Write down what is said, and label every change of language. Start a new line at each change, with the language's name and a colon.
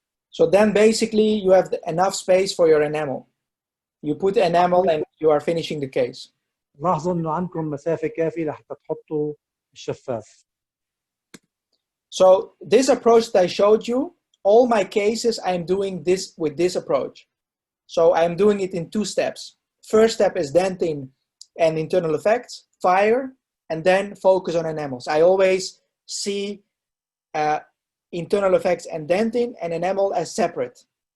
English: So then basically you have enough space for your enamel. You put enamel and you are finishing the case.
Arabic: لاحظوا إنه عندكم مسافة كافية لحتى تحطوا الشفاف.
English: So this approach that I showed you, all my cases I'm doing this with this approach. So I'm doing it in 2 steps. First step is dentin and internal effects, fire, and then focus on enamels. I always see internal effects and dentin and enamel as separate.